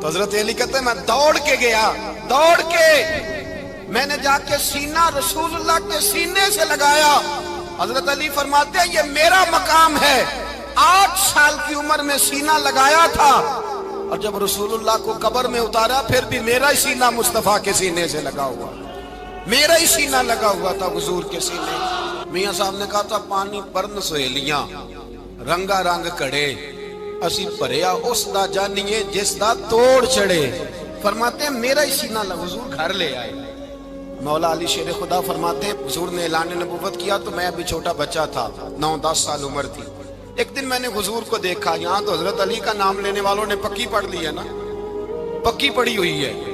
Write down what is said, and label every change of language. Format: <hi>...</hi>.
<ur>تو حضرت علی کہتے ہیں میں دوڑ کے گیا, دوڑ کے میں نے جا کے سینہ رسول اللہ کے سینے سے لگایا. حضرت علی فرماتے ہیں یہ میرا مقام ہے. 8 سال کی عمر میں سینہ لگایا تھا اور جب رسول اللہ کو قبر میں اتارا پھر بھی میرا ہی سینہ مصطفیٰ کے سینے سے لگا ہوا, میرا ہی سینہ لگا ہوا تھا حضور کے سینے.</ur> <pa>میاں صاحب نے کہا تھا پانی پرن سہیلیاں رنگا رنگ کڑے اسی بھریا اس دا جانیے جس دا توڑ چڑھے.</pa> <ur>فرماتے ہیں میرا ہی سینہ لگا. حضور گھر لے آئے. مولا علی شیر خدا فرماتے ہیں حضور نے اعلان نبوت کیا تو میں ابھی چھوٹا بچہ تھا, 9-10 سال عمر تھی. ایک دن میں نے حضور کو دیکھا, یہاں تو حضرت علی کا نام لینے والوں نے پکی پڑھ لی ہے نا, پکی پڑھی ہوئی ہے.</ur>